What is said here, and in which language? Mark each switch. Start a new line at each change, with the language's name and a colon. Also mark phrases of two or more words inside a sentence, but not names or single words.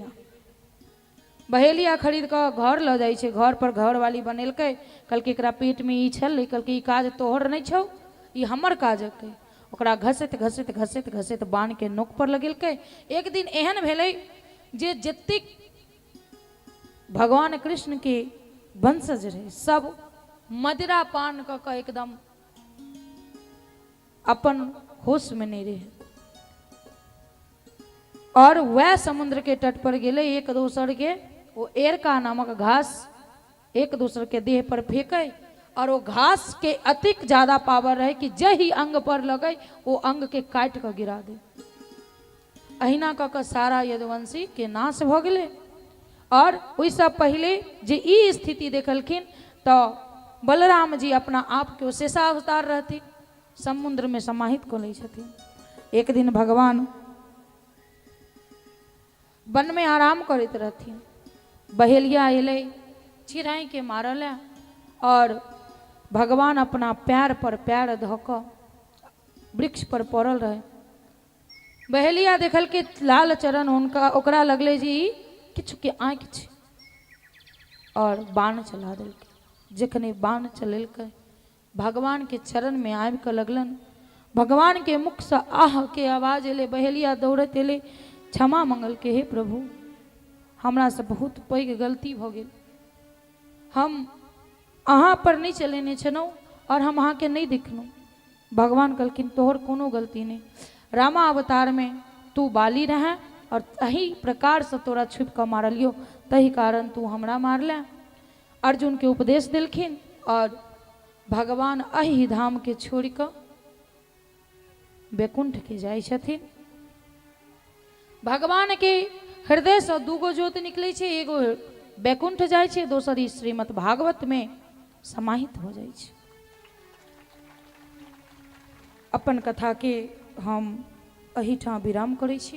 Maithili: बहेलिया खरीद कर घर ल जाइ छै। घर पर घर वाली बनेलकै। कहलकै एकरा पेट में ई छल, कहलकै ई काज तोहर नहीं छौ, ई हमर काजक है। ओकरा घसैत घसैत घसैत घसैत बाण के नोक पर लगेलकै। एक दिन एहन भेलै जे जतेक भगवान कृष्ण के वंशज रहे सब मदिरा पान क के एकदम अपन होश में नहीं रहे। और वह समुद्र के तट पर गेले, एक दूसर के वो एरका नामक घास एक दूसरे के देह पर फेंके और वो घास के अतिक ज्यादा पावर रहे कि जही अंग पर लगे वो अंग के काट कर गिरा दे। अहिना क के सारा यदुवंशी के नाश भ गेले। और ओइसे पहले जे ई स्थिति देखलखिन तो बलराम जी अपना आप के शेषावतार रहती समुद्र में समाहित क लै छथिन। एक दिन भगवान वन में आराम करते रहथिन। बहेलिया अलै चिड़ै के मारल और भगवान अपना पैर पर पैर धऽ कऽ वृक्ष पर पड़ल रहे। बहेलिया देखल के लाल चरण हुनका ओकरा लगले जी किछु के आँखि छै और बाण चला देलकै। जखने बाण चलेलकै भगवान के चरण में आबि कऽ लगलन। भगवान के मुख से आह के आवाज एले। बहेलिया दौड़त एले, क्षमा मंगल के हे प्रभु, हमरा से बहुत पैघ गलती भ गेल। हम अहाँ पर नहीं चलेने छलहुँ और हम अहाँ के नहीं देखलहुँ। भगवान कहलखिन तोहर कोनो गलती नहीं, रामा अवतार में तू बाली रहे और तही प्रकार से तोरा छुप कर मारलियो, तही कारण तू हमरा मारले। अर्जुन के उपदेश दिलखिन और भगवान अहि धाम के छोड़ कर बैकुंठ के जाइ छथिन। भगवान के हृदय से दूगो ज्योत निकले छे, एगो बैकुंठ जाइ छे, दोसर श्रीमद् भागवत में समाहित हो जाइ छे। अपन कथा के हम अहिठाम विराम करै छी।